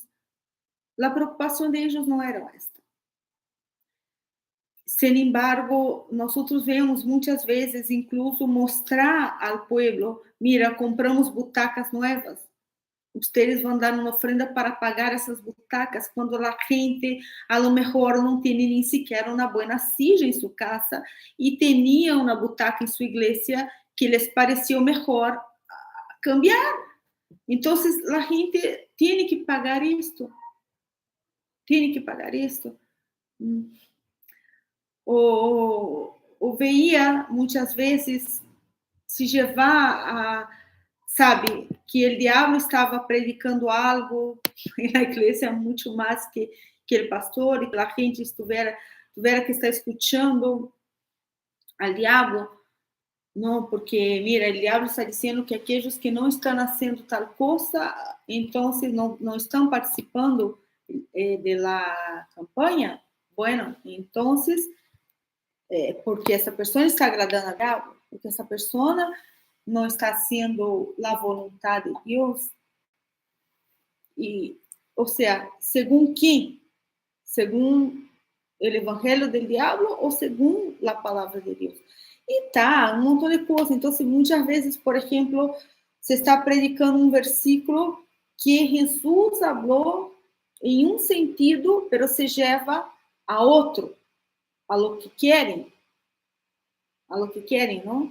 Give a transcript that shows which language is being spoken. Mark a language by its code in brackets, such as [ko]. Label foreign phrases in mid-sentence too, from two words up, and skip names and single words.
[pt] A preocupação deles não era esta. [es] Sin embargo, [pt] nós vemos muitas vezes, incluso, mostrar ao povo: [es] mira, compramos butacas [pt] novas. Vocês vão dar uma ofrenda para pagar essas butacas, quando a gente, [es] a lo mejor, [pt] não tem nem sequer uma boa silla em sua casa e tinha uma butaca em sua igreja que lhes pareceu melhor cambiar. Então, a gente tem que pagar isto. Tem que pagar isto. Ou veia, muitas vezes, se levar a, sabe, que o diabo estava predicando algo na igreja muito mais que [es] el pastor y que la gente tuviera que estar escuchando al diablo. No, porque, mira, el diablo está diciendo que aquellos que no están haciendo tal cosa, entonces no están participando de la campaña. Bueno, entonces, porque [pt] essa pessoa está agradando a diabo, porque essa pessoa não está [es] haciendo la voluntad [pt] de Deus. E, ou seja, segundo quem? Segundo o evangelho do diabo ou segundo a palavra de Deus? E tá, um montão de coisas. Então, muitas vezes, por exemplo, você está predicando um versículo que Jesus falou em um sentido, pero se leva a outro, [es] a lo que [pt] querem, não?